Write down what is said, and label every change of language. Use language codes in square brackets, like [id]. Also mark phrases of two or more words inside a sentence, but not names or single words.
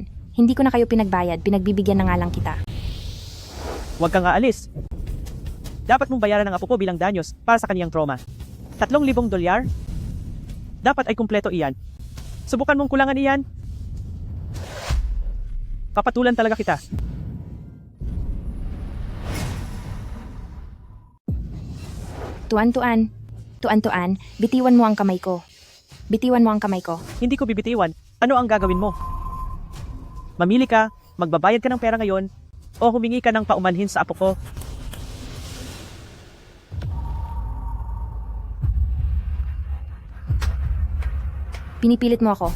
[tl] Hindi ko na kayo pinagbayad, pinagbibigyan na nga lang kita. Huwag kang aalis. Dapat mong bayaran ng apo ko bilang danyos para sa kaniyang trauma. $3,000? Dapat ay kumpleto iyan. Subukan mong kulangan iyan. Papatulan talaga kita. Tuan-tuan. Tuan-tuan, bitiwan mo ang kamay ko. Bitiwan mo ang kamay ko. Hindi ko bibitiwan. Ano ang gagawin mo? Mamili ka, magbabayad ka ng pera ngayon, o humingi ka ng paumanhin sa apo ko. Pinipilit mo ako.